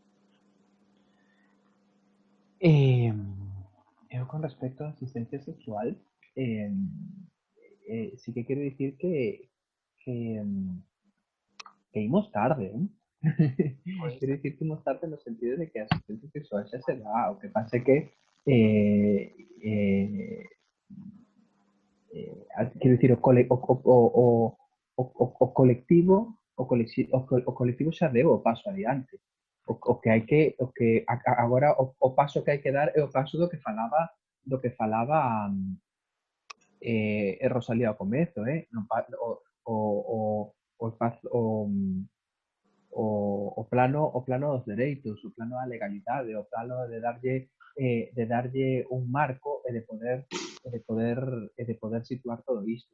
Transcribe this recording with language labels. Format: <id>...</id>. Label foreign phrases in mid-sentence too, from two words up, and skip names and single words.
<es>Yo con respecto a asistencia sexual, sí que quiero decir que íbamos tarde, ¿eh? Quiero decir que íbamos tarde en el sentido de que asistencia sexual ya se da, o que pase que quiero decir,</es> <gl>o colectivo xa deu o paso adiante. O que hai que agora o paso que hai que dar é o paso do que falaba Rosalía ao comezo, o plano dos dereitos, o plano da legalidade, o plano de darlle un marco e de poder situar todo isto.</gl>